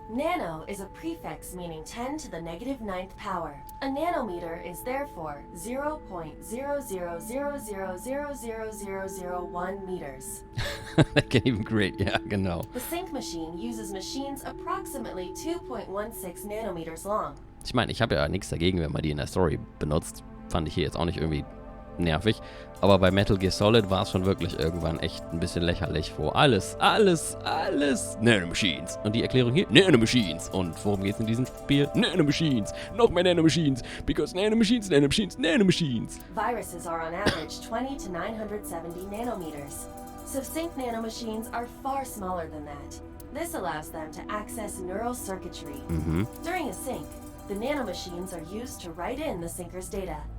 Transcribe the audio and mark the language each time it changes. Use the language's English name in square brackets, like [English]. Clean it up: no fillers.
[English] Nano is a prefix meaning 10 to the negative 9th power. A nanometer is therefore 0.0000000001 meters. I can't even create. [German] Ja, genau. [English] The sync machine uses machines approximately 2.16 nanometers long. [German] Ich meine, ich habe ja nichts dagegen, wenn man die in der Story benutzt. Fand ich hier jetzt auch nicht irgendwie nervig. Aber bei Metal Gear Solid war es schon wirklich irgendwann echt ein bisschen lächerlich, wo alles Nanomachines. Und die Erklärung hier, Nanomachines. Und worum geht's in diesem Spiel? Nanomachines. Noch mehr Nanomachines. [English] Because [German] Nanomachines, Nanomachines, Nanomachines. [English] Viruses are on average 20 to 970 nanometers. So sync nanomachines are far smaller than that. This allows them to access neural circuitry. During a sync, the nanomachines are used to write in the syncer's data.